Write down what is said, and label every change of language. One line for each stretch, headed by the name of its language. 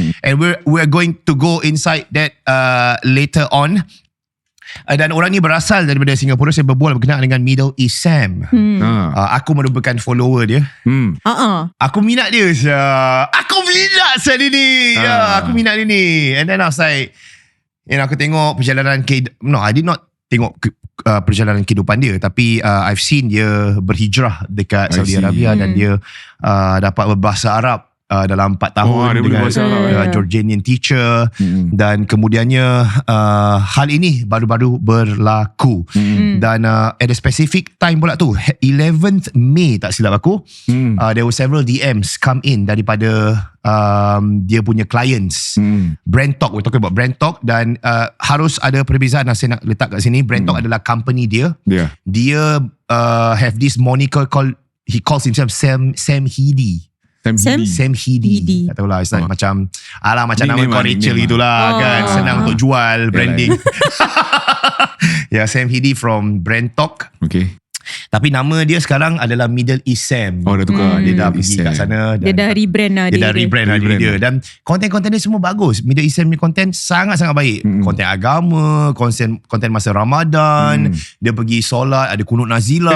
English: And we're going to go inside that later on.
Malay: Dan orang ni berasal daripada Singapura. Saya berbual berkenaan dengan Middle East Sam. Aku merupakan follower dia. Aku minat dia. Aku minat dia ni. Aku minat dia ni.
English: And then I was like,
Malay: aku tengok perjalanan
English: I did not
Malay: tengok perjalanan kehidupan dia, tapi
English: I've seen
Malay: dia berhijrah dekat Saudi Arabia dan dia dapat berbahasa Arab dalam 4 tahun dia boleh dengan bahasa Arab,
English: Jordanian teacher.
Malay: Dan kemudiannya hal ini baru-baru berlaku.
English: Dan at a specific time
Malay: pula tu,
English: 11th May
Malay: tak silap aku,
English: there were several DMs come in
Malay: daripada dia punya
English: clients. Brand Talk, we're talking about Brand Talk.
Malay: Dan harus ada perbezaan yang saya nak letak kat sini. Brand Talk adalah company dia.
English: Dia have this moniker called, he calls himself Sam Heady.
Malay: Sam Heady. Tak tahulah,
English: it's like
Malay: macam macam nama kau Rachel gitulah kan. Senang untuk jual branding. Sam Heady from Brand Talk. Okay. Tapi nama dia sekarang adalah Middle East Sam. Dah tukar. Dia dah pergi kat sana. Dia dah rebrand lah. Dia dah rebrand diri dia. Dan konten-konten dia semua bagus. Middle East Sam ni konten sangat-sangat baik. Konten agama, konten masa Ramadan. Dia pergi solat, ada kunut nazilah.